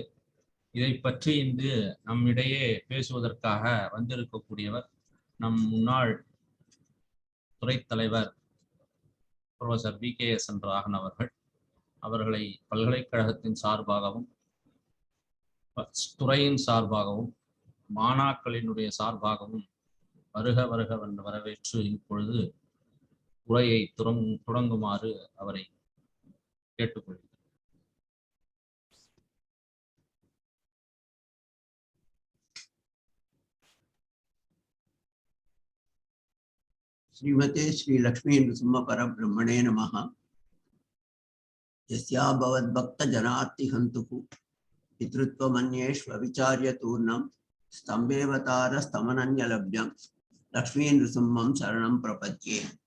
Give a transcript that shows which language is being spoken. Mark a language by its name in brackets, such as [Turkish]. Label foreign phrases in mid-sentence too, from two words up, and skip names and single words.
[Tamil] இதை பற்றி இன்று நம்மிடையே பேசுவதற்காக வந்திருக்கக்கூடியவர் நம் முன்னாள் துறை தலைவர் புரொஃபசர் VKSN ராகன் அவர்கள் அவர்களை பல்கலைக்கழகத்தின் சார்பாகவும் துறையின் சார்பாகவும் மாணாக்களினுடைய சார்பாகவும் வருக வருக என்று வரவேற்று இப்பொழுது உரையை தொடங்குமாறு அவரை கேட்டுக்கொள்கிறேன். [Sanskrit] श्रीमते श्री लक्ष्मी नृसिंह परब्रह्मणे नमः। यस्या भवद्भक्त जनार्ति हन्तुः पितृत्वमन्येष्वविचार्य तूर्णं स्तम्भेवतार स्तमनन्यलभ्यं लक्ष्मी नृसिंहं शरणं प्रपद्ये।